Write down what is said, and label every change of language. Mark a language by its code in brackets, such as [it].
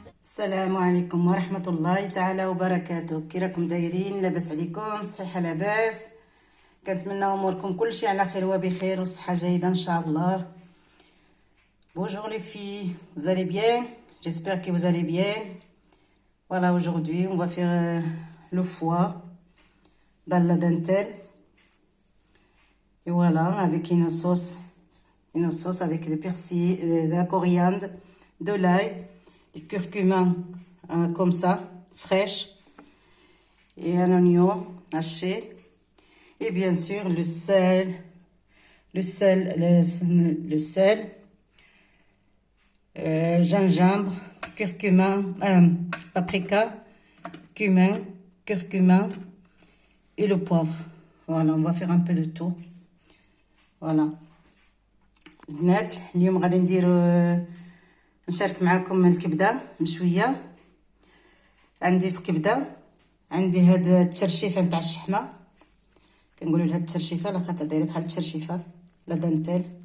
[ar] السلام عليكم ورحمة الله تعالى وبركاته. كي راكم دايرين؟ لاباس عليكم؟ صحة لاباس؟ كنتمنى اموركم كلشي على خير وبخير والصحة جيدة ان شاء الله. [fr] Bonjour les filles, vous allez bien? J'espère que vous allez bien. Voilà, aujourd'hui on va faire le foie dans la dentelle. Et voilà, avec une sauce avec du persil, de la coriandre, de l'ail, du curcuma comme ça, fraîche, et un oignon haché, et bien sûr le sel, gingembre, curcuma, paprika, cumin, curcuma et le poivre. Voilà, on va faire un peu de tout. Voilà. [ar] البنات اليوم غادي نشارك معكم الكبده مشويه. عندي الكبده، عندي هاد التشرشيفه نتاع الشحمه، كنقولوا لها التشرشيفه على خاطر دايره بحال التشرشيفه لا دانتيل.